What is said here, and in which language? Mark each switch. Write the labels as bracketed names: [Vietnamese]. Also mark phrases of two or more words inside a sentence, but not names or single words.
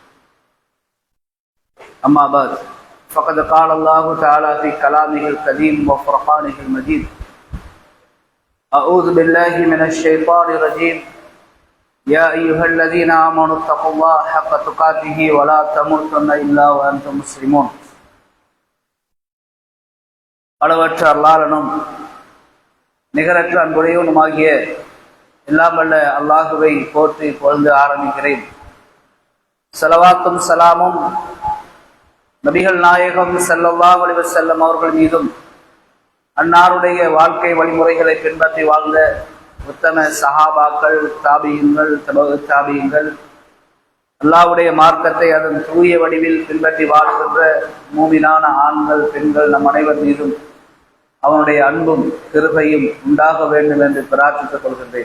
[Arabic] أما بعد فقد قال الله تعالى في كلامه القديم وفرقانه المجيد أعوذ بالله من الشيطان الرجيم يا أيها الذين آمنوا اتقوا الله حق تقاته ولا تموتن إلا وأنتم مسلمون [Tamil] அளவற்ற அல்லாஹ்வினும் நிகரற்ற அன்புடையவனுமாகிய எல்லாம் வல்ல அல்லாஹுவை போற்றி புகழ்ந்து ஆரம்பிக்கிறேன். ஸலவாத்தும் சலாமும் நபிகள் நாயகம் [Arabic] صلى الله عليه وسلم [Tamil] அவர்கள் மீதும் அன்னாருடைய வாழ்க்கை வழிமுறைகளை பின்பற்றி வாழ்ந்த உத்தம சஹாபாக்கள், தாபியீன்கள், தபஉ தாபியீன்கள், அல்லாஹ்வுடைய மார்க்கத்தை அதன் தூய வடிவில் பின்பற்றி வாழ்கின்ற மூமினான ஆண்கள், பெண்கள் நம் அனைவர் மீதும் அவனுடைய அன்பும் கிருபையும் உண்டாக வேண்டும் என்று பிரார்த்தித்துக் கொள்கின்றேன்.